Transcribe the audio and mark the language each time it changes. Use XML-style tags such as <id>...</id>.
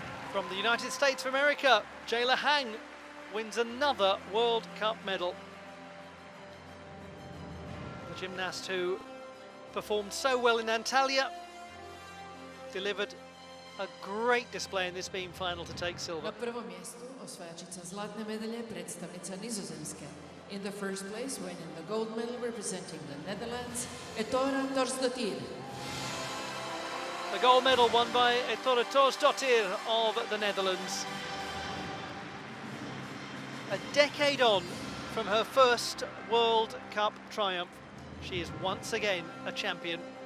<en>From the United States of America, Jayla Hang wins another World Cup medal. The gymnast who performed so well in Antalya delivered a great display in this beam final to take silver.</en> <hr>Na prvom mjestu osvajačica zlatne medalje, predstavnica Nizozemske.</hr> <en>In the first place, winning the gold medal, representing the Netherlands, Ethora Torsdottir. The gold medal won by Ethora Torsdottir of the Netherlands. A decade on from her first World Cup triumph, she is once again a champion.</en>